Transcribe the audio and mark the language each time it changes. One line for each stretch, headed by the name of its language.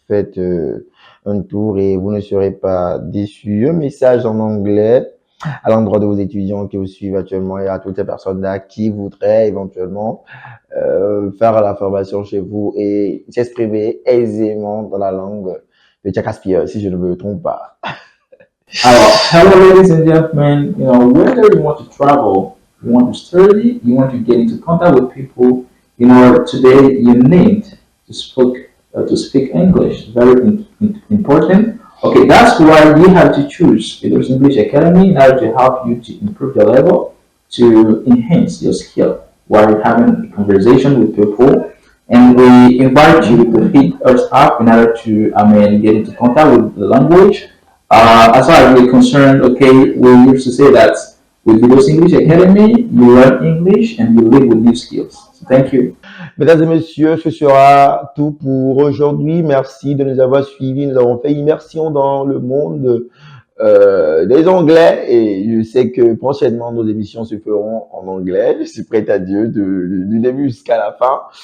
French: Faites un tour et vous ne serez pas déçus. Un message en anglais à l'endroit de vos étudiants qui vous suivent actuellement et à toutes les personnes là qui voudraient éventuellement faire la formation chez vous et s'exprimer aisément dans la langue de Tchakaspia, si je ne me trompe pas.
English: Alors, hello ladies and gentlemen, whether you want to travel, you want to study, you want to get into contact with people, today you need to speak English. Very important. Okay, that's why you have to choose Vidos English Academy in order to help you to improve your level, to enhance your skill while having a conversation with people. And we invite you to hit us up in order to, get into contact with the language. As far as we're concerned, okay, we used to say that with Vidos English Academy, you learn English and you live with new skills. So thank you.
French: Mesdames et messieurs, ce sera tout pour aujourd'hui. Merci de nous avoir suivis. Nous avons fait immersion dans le monde des Anglais et je sais que prochainement nos émissions se feront en anglais. Je suis prêt à Dieu du début jusqu'à la fin.